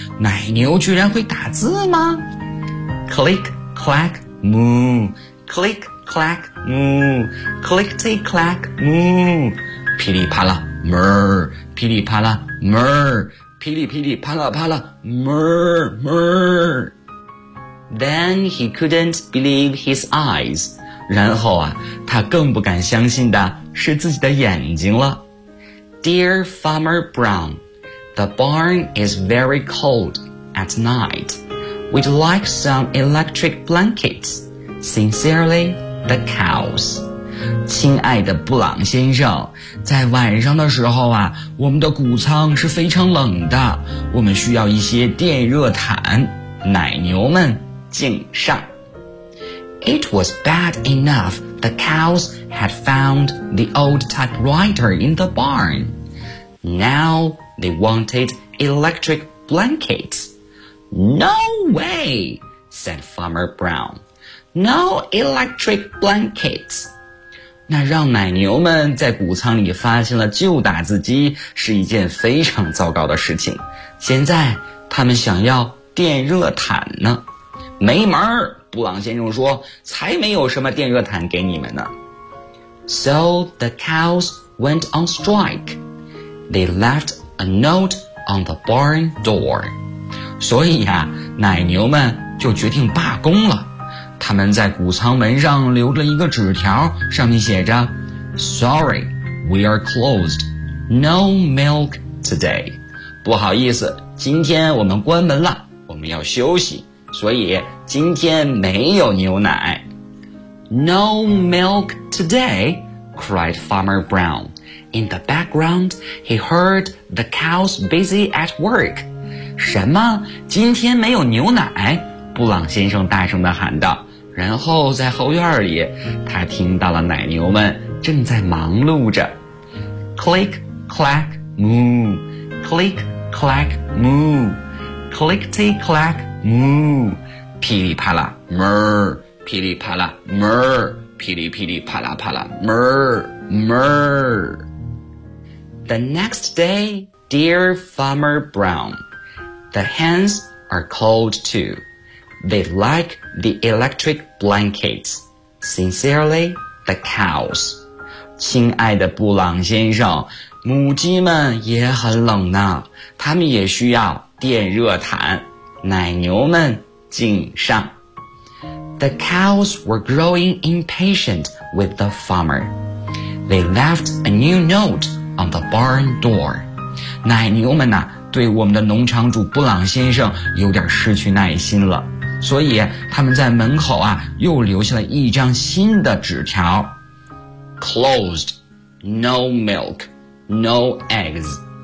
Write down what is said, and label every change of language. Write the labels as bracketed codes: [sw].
[zh] 奶牛居然会打字吗 [en] ？Click clack moo, click clack moo, click tick clack moo, 噼里啪啦 murr, 噼里啪啦 murr, 噼里噼里啪啦啪啦 murr murr. Then he couldn't believe his eyes. [zh] 然后啊，他更不敢相信的是自己的眼睛了。 [en] Dear Farmer Brown, the barn is very cold at night. We'd like some electric blankets. Sincerely, the cows. [zh] 亲爱的布朗先生，在晚上的时候啊，我们的谷仓是非常冷的，我们需要一些电热毯。奶牛们，敬上。 [en] It was bad enough the cows had found the old typewriter in the barn. Now they wanted electric blankets. No way, said Farmer Brown. No electric blankets. [zh] 那让奶牛们在谷仓里发现了旧打字机是一件非常糟糕的事情。现在他们想要电热毯呢。没门，布朗先生说，才没有什么电热毯给你们呢。 [en] So the cows went on strike. They left a note on the barn door. [zh] 所以啊，奶牛们就决定罢工了。他们在谷仓门上留了一个纸条，上面写着 [en] Sorry, we are closed. No milk today. [zh] 不好意思，今天我们关门了，我们要休息，所以今天没有牛奶。 [en] No milk today, cried Farmer Brown. In the background, he heard the cows busy at work. [zh] 什么？今天没有牛奶？布朗先生大声地喊道。然后在后院里，他听到了奶牛们正在忙碌着。 [en] Click, clack, moo. Click, clack, moo. Click, tick, clack, moo. 噼里啪啦 ，murr. 噼里啪啦 ，murr. 噼里噼里啪啦啪啦 ，murr, murr. The next day, dear Farmer Brown, the hens are cold too. They like the electric blankets. Sincerely, the cows. [zh] 亲爱的布朗先生，母鸡们也很冷呢，它们也需要电热毯。奶牛们，敬上。 [en] The cows were growing impatient with the farmer. They left a new note. On the barn door. [zh] 奶牛们呢，对我们的农场主布朗先生有点失去耐心了，所以他们在门口啊，又留下了一张新的纸条。 [en] Closed. No milk. No eggs.